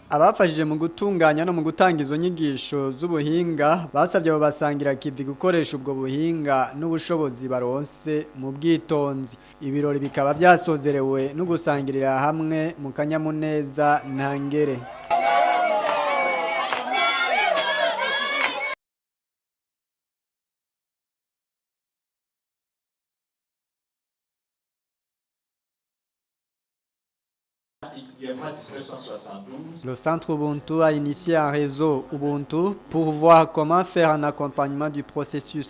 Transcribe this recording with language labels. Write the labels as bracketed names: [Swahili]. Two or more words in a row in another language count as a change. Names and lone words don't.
[Rundi] Abafashije mu gutunganya no mu gutanga izo nyigisho z'ubuhinga basabye abo basangira kivi gukoresha ubwo buhinga n'ubushobozi baronse mu bwitonzi. Ibirori bikaba byasozerewe no gusangirira hamwe mu kanyamuneza ntangere. [French] Le Centre Ubuntu a initié un réseau Ubuntu pour voir comment faire un accompagnement du processus